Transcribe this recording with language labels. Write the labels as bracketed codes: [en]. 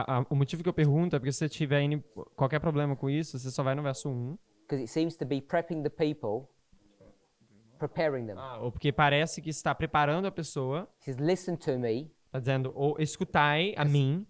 [pt] O motivo que eu pergunto é porque se você tiver qualquer problema com isso, você só vai no verso 1. [en] Because it seems to be prepping the people, preparing them. [pt] Ou porque parece que está preparando a pessoa, [en] It says, listen to me, [pt] está dizendo, ou escutai a mim,